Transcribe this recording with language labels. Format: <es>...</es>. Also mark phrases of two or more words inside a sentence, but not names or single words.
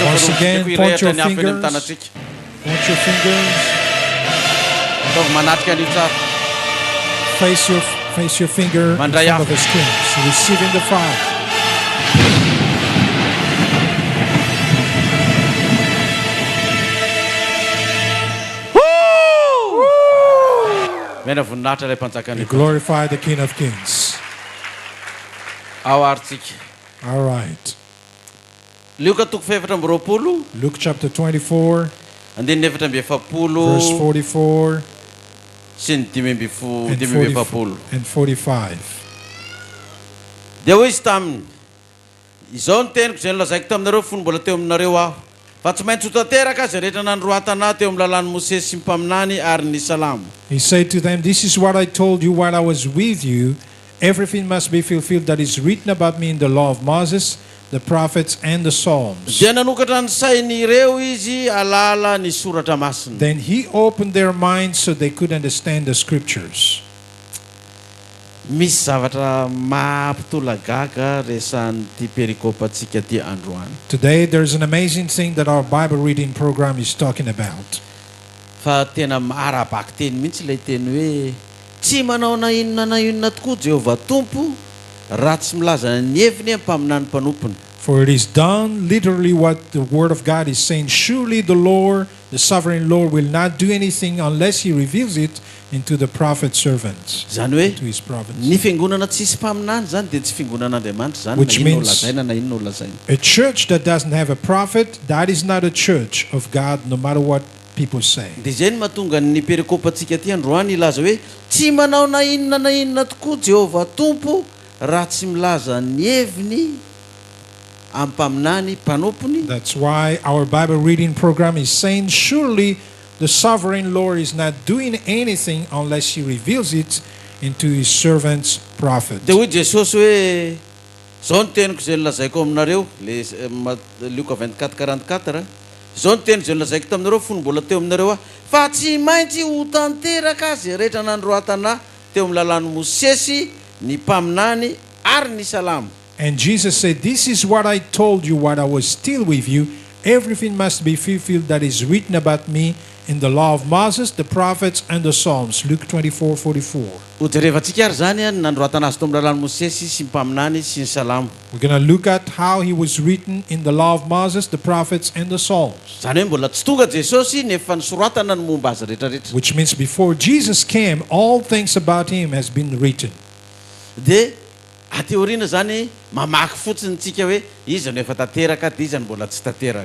<en>Once again,</en> <mg>fanondrotsika ko</mg> <en>point</en> <mg>irehatra</mg> <en>your</en> <mg>ny afo eny amin'ny</mg> <en>fingers.</en> <mg>tanatsika</mg> <en>Point your fingers,</en> <mg>ataovy manatrika an'io tsara</mg> <en>face your finger in</en> <mg>Mandray</mg> <en>front</en> <mg>afo.</mg> <en>of the screen. So receiving the fire.</en> <mg>mena voninahitra ilay mpanjaka</mg> <en>We</en> <mg>ny</mg> <en>glorify the King of Kings.</en> <mg>ao arytsika</mg> <en>All right.</en> <mg>lioka toko fefatra amby roapolo</mg> <en>Luke chapter 24,</en> <mg>andininy efatra amby efapolo</mg> <en>verse 44</en> <mg>sy ny dimy amby</mg> <en>and,</en> <mg>dimy amby efapolo</mg> <en>and 45.</en> <mg>dia hoy izy taminy izao ny teniko zay nolazaiko taminareo fony mbola teo aminareo aho fa tsy maintsy ho tanteraka azy rehetra nandroatana teo amin'ny lalàn'ny Mosesy sy ny mpaminany ary ny salamo</mg> <en>He said to them, this is what I told you while I was with you. Everything must be fulfilled that is written about me in the law of Moses, the prophets, and the Psalms.</en> <mg>dia nanokatra ny sainy ireo izy alala ny soratra masina</mg> <en>Then he opened their minds so they could understand the scriptures.</en> <mg>misy zavatra mampitolagaga resan'ity perikopantsika ty androany</mg> <en>Today, there's an amazing thing that our Bible reading program is talking about.</en> <mg>fa tena marabaky teny mihitsy ilay teny hoe tsy manao na inona tokoa Jehovah Tompo raha tsy milaza ny heviny mpaminany mpanompony</mg> <en>For it is done literally what the Word of God is saying. Surely the Lord, the sovereign Lord, will not do anything unless he reveals it into the prophet servants,</en> <mg>zany hoe</mg> <en>to his prophets.</en> <mg>ny fiangonana tsisy mpaminany zany dia tsy fiangonan'Andriamanitra zany</mg> <en>Which</en> <mg>na inona</mg> <en>means-</en> <mg>olazaina na inona olazaina</mg> <en>A church that doesn't have a prophet, that is not a church of God, no matter what people say.</en> <mg>dia zay ny mahatonga ny perikopantsika ty androany ilaza hoe tsy manao na inona tokoa Jehovah Tompo raha tsy milaza ny heviny ampaminany mpanompony</mg> <en>That's why our Bible reading program is saying, surely the sovereign Lord is not doing anything unless he reveals it into his servants' prophets.</en> <mg>dia hoy Jesosy hoe zao ny teniko zay nolazaiko aminareo le Luka 24:44 zao ny teny zay nolazaiko taminareo fony mbola teo aminareo aho fa tsy maintsy ho tanteraka azy rehetra nandroatana teo amin'ny lalàn'ny Mosesy ny mpaminany ary ny salamo</mg> <en>And Jesus said, this is what I told you while I was still with you. Everything must be fulfilled that is written about me in the law of Moses, the prophets, and the Psalms. Luke 24:44.</en> <mg>ho jerevantsika ary zany a nandroatana azy teo amin'ny lalàn'ny Mosesy sy ny mpaminany sy ny salamo</mg> <en>We're going to look at how he was written in the law of Moses, the prophets, and the Psalms.</en> <mg>zany hoe mbola tsy tonga Jesosy nefa nisoratana ny momba azy rehetrarehetra</mg> <en>Which means before Jesus came, all things about him has been written.</en> <mg>dia ateoriana zany mamaky fotsiny tsika hoe izy no efa tanteraka dia izy ny mbola tsy tanteraka</mg>